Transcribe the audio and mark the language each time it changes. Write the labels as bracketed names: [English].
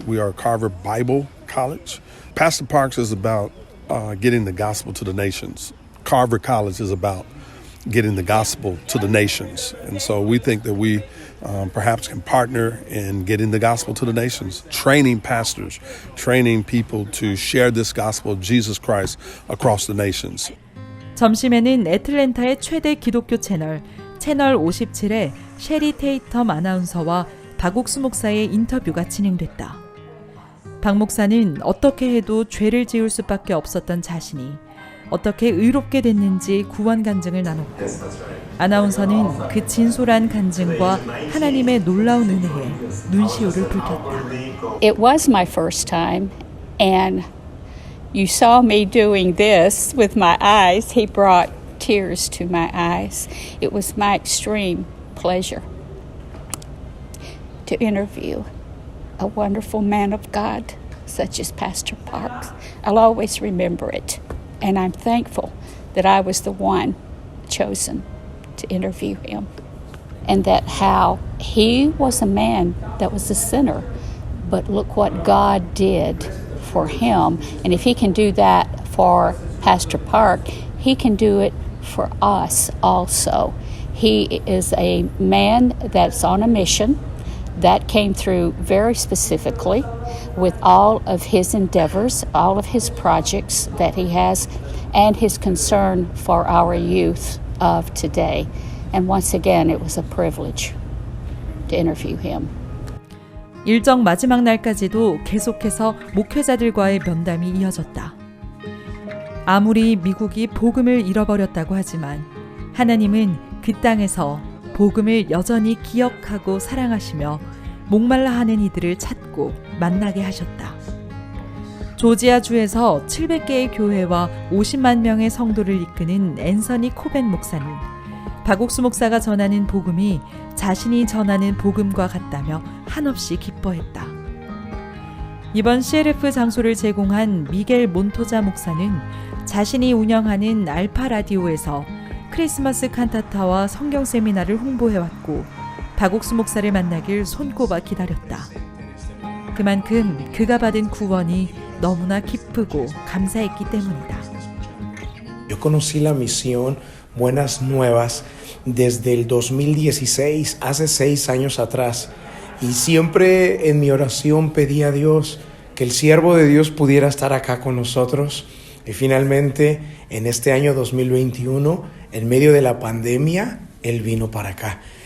[English] We are Carver Bible College. Pastor Parks is about getting the gospel to the nations. Carver College is about getting the gospel to the nations. And so we think that we perhaps can partner in getting the gospel to the nations, training pastors, training people to share this gospel of Jesus Christ across the nations. [Korean] 점심에는 애틀랜타의 최대 기독교 채널 57의 셰리 테이텀 아나운서와 박옥수 목사의 인터뷰가 진행됐다. 박 목사는 어떻게 해도 죄를 지을 수밖에 없었던 자신이 어떻게 의롭게 됐는지 구원 간증을 나눴고, 아나운서는 그 진솔한 간증과 하나님의 놀라운 은혜에 눈시울을 붉혔다. [English] It was my first time, and you saw me doing this with my eyes. He brought tears to my eyes. It was my extreme pleasure to interview a wonderful man of God such as Pastor Parks. I'll always remember it, and I'm thankful that I was the one chosen to interview him, and that how he was a man that was a sinner, but look what God did for him. And if he can do that for Pastor Park, he can do it for us also. He is a man that's on a mission that came through very specifically with all of his endeavors, all of his projects that he has, and his concern for our youth of today. And once again, it was a privilege to interview him. [Korean] 일정 마지막 날까지도 계속해서 목회자들과의 면담이 이어졌다. 아무리 미국이 복음을 잃어버렸다고 하지만 하나님은 그 땅에서 복음을 여전히 기억하고 사랑하시며 목말라 하는 이들을 찾고 만나게 하셨다. 조지아주에서 700개의 교회와 50만 명의 성도를 이끄는 앤서니 코벤 목사는 박옥수 목사가 전하는 복음이 자신이 전하는 복음과 같다며 한없이 기뻐했다. 이번 CLF 장소를 제공한 미겔 몬토자 목사는 자신이 운영하는 알파 라디오에서 크리스마스 칸타타와 성경 세미나를 홍보해왔고 박옥수 목사를 만나길 손꼽아 기다렸다. 그만큼 그가 받은 구원이 너무나 기쁘고 감사했기 때문이다. [Spanish] Yo conocí la misión Buenas Nuevas desde el 2016, hace 6 años atrás, y siempre en mi oración pedí a Dios que el siervo de Dios pudiera estar acá con nosotros. Y finalmente, en este año 2021, en medio de la pandemia, Él vino para acá.